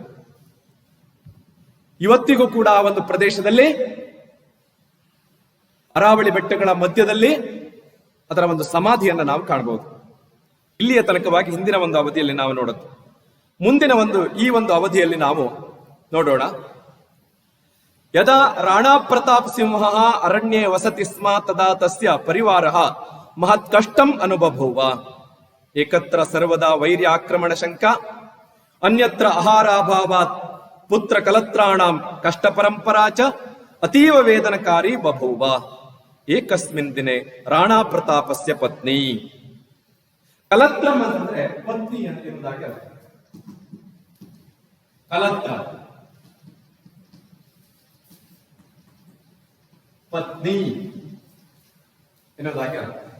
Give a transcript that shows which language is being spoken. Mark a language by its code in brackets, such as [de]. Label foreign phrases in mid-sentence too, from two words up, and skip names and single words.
[kn] ಇವತ್ತಿಗೂ ಕೂಡ ಆ ಒಂದು ಪ್ರದೇಶದಲ್ಲಿ ಅರಾವಳಿ ಬೆಟ್ಟಗಳ ಮಧ್ಯದಲ್ಲಿ ಅದರ ಒಂದು ಸಮಾಧಿಯನ್ನ ನಾವು ಕಾಣಬಹುದು. ಇಲ್ಲಿಯ ತನಕವಾಗಿ ಹಿಂದಿನ ಒಂದು ಅವಧಿಯಲ್ಲಿ ನಾವು ನೋಡುತ್ತೆ. ಮುಂದಿನ ಈ ಒಂದು ಅವಧಿಯಲ್ಲಿ ನಾವು ನೋಡೋಣ. [sa] ಯದಾ ರಾಣಾ ಪ್ರತಾಪ್ ಸಿಂಹ ಅರಣ್ಯೇ ವಸತಿ ಸ್ಮ ತದಾ ತಸ್ಯ ಪರಿವಾರಃ ಮಹತ್ ಕಷ್ಟಂ ಅನುಬಭೂವ. ಏಕತ್ರ ಸರ್ವದಾ ವೈರ್ಯಾಕ್ರಮಣ ಶಂಕ ಅನ್ಯತ್ರ ಆಹಾರಾಭಾವಾತ್ ಪುತ್ರ ಕಲತ್ರಾಣಾಂ ಕಷ್ಟ ಪರಂಪರಾ ಚ ಅತೀವ ವೇದನಕಾರಿ ಬಭೂವ. ಏಕಸ್ಮಿನ್ ದಿನೇ ರಾಣಾ ಪ್ರತಾಪಸ್ಯ ಪತ್ನಿ. [kn] ಕಲತ್ರಂ ಅಂತಂದ್ರೆ ಪತ್ನಿ ಅಂತ ಇರುವುದಾಗಿ ಅರ್ಥ. ಕಲತ್ರ ಪತ್ನಿ ಎನ್ನುವುದಾಗಿ ಅರ್ಥ.